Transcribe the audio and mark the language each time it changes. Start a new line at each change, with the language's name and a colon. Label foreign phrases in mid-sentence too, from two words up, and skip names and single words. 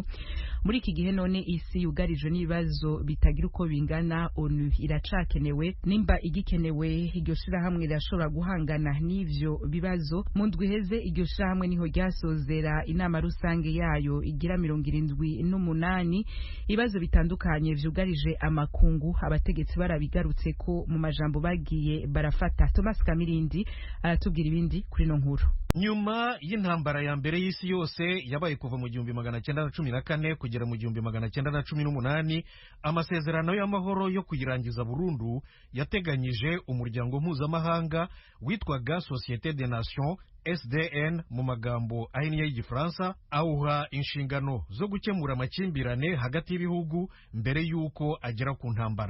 Rundi: Muri iki gihe none isi yugarijwe n'ibibazo bitagira uko bingana, ONU iracakenewe nimba igikenewe iryo shirahamwe rirashobora guhangana n'ivyo bibazo. Mu ndwi heze iryo shirahamwe niho ryasozera inama rusange yayo igira 78 ibibazo bitandukanye vyugarije amakungu abategetsi barabiga garutse ko mu majambo bagiye barafata. Thomas Kamirindi aratubwira ibindi kuri no nkuru.
Kinyarwanda: Nyuma y'intambara ya mbere y'isi yose yabaye kuva mu 1914 kugera mu 1918 amasezerano y'amahoro yo kuyirangiza burundu yateganyije umuryango mpuzamahanga witwaga Société des Nations SDN mu magambo ahinnye y'Igifaransa awuha inshingano zo gukemura amakimbirane hagati y'ibihugu mbere y'uko agera ku ntambara.